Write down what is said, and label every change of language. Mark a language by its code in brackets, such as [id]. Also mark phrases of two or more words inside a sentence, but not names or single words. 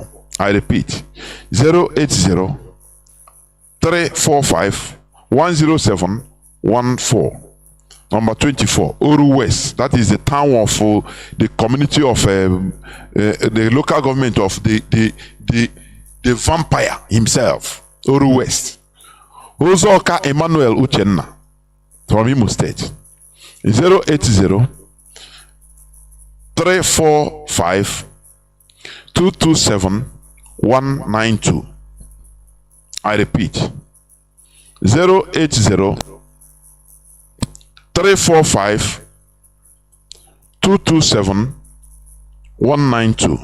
[en] I repeat, 080-345-10714. Number 24, Oru West. That is the town of the community of the local government of the vampire himself, Oru West. Ozoka Emmanuel Uchenna from Imo State. 080-345-227-192. I repeat, 080-345-227-192.